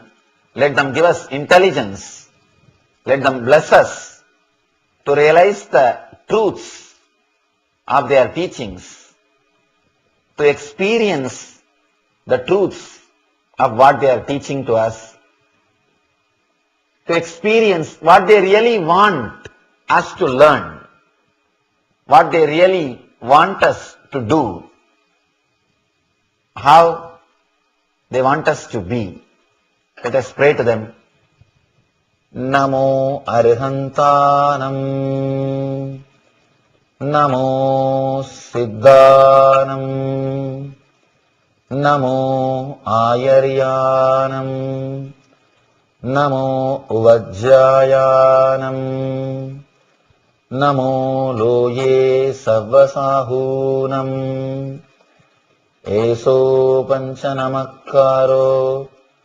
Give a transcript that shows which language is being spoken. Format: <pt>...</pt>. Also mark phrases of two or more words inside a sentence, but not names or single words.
<en>Let them give us intelligence. Let them bless us to realize the truths of their teachings, to experience the truths of what they are teaching to us, to experience what they really want us to learn, what they really want us to do, how they want us to be. Let us pray to them.</en> <pra>Namo Arihantanam, Namo Siddhanam, Namo Ayaryanam, Namo Uvajjayanam, Namo Loye Savvasahunam, Eso Panchanamakaro</pra>